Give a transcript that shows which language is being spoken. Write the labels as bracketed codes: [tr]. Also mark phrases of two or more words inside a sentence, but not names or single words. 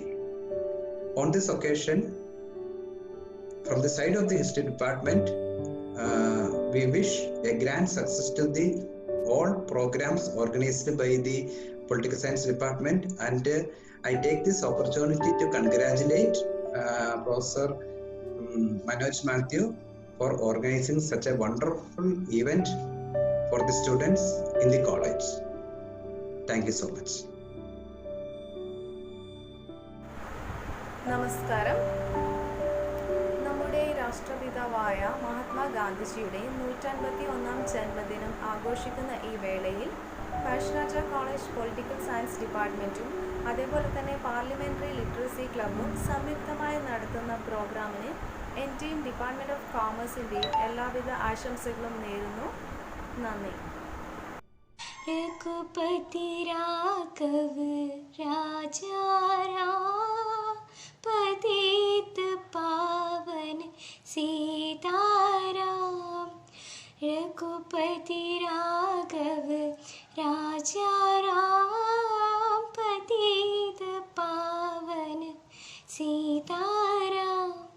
[en] On this occasion, from the side of the history department, we wish a grand success to the all programs organized by the political science department, and I take this opportunity to congratulate Professor Manoj Mathew for organizing such a wonderful event for the students in the college. Thank you so much. [ml] നമസ്കാരം. നമ്മുടെ രാഷ്ട്രപിതാവായ മഹാത്മാഗാന്ധിജിയുടെ 151-ാം ജന്മദിനം ആഘോഷിക്കുന്ന ഈ വേളയിൽ പഴശ്ശിരാജ കോളേജ് പൊളിറ്റിക്കൽ സയൻസ് ഡിപ്പാർട്ട്മെൻറ്റും അതേപോലെ തന്നെ പാർലമെൻ്ററി ലിറ്ററസി ക്ലബ്ബും സംയുക്തമായി നടത്തുന്ന പ്രോഗ്രാമിന് എൻ്റെയും ഡിപ്പാർട്ട്മെൻറ്റ് ഓഫ് കോമേഴ്സിൻ്റെയും എല്ലാവിധ ആശംസകളും നേരുന്നു. നന്ദി. [hi] रघुपति राघव राजा राम, पतित पावन सीताराम. रघुपति राघव राजा राम, पतित पावन सीताराम.